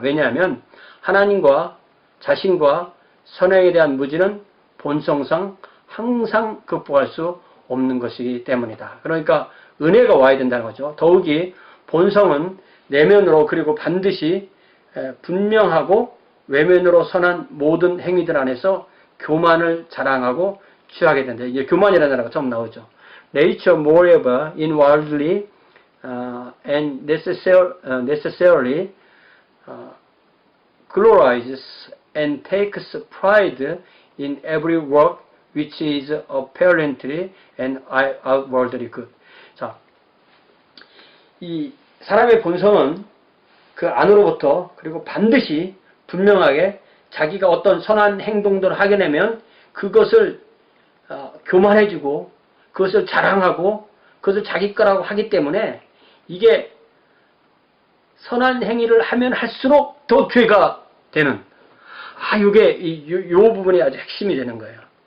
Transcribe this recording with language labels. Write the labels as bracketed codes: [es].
[ko] 왜냐하면 하나님과 자신과 선행에 대한 무지는 본성상 항상 극복할 수 없는 것이기 때문이다. 그러니까 은혜가 와야 된다는 거죠. 더욱이 본성은 내면으로 그리고 반드시 분명하고 외면으로 선한 모든 행위들 안에서 교만을 자랑하고 취하게 된다. 이제 교만이라는 단어가 처음 나오죠. [en] Nature moreover inwardly and necessarily glories and takes pride in every work which is apparently and outwardly good. [ko] 자, 이 사람의 본성은 그 안으로부터 그리고 반드시 분명하게 자기가 어떤 선한 행동들을 하게 되면 그것을 교만해주고 그것을 자랑하고 그것을 자기 거라고 하기 때문에 이게 선한 행위를 하면 할수록 더 죄가 되는 이게 요 부분이 아주 핵심이 되는 거예요.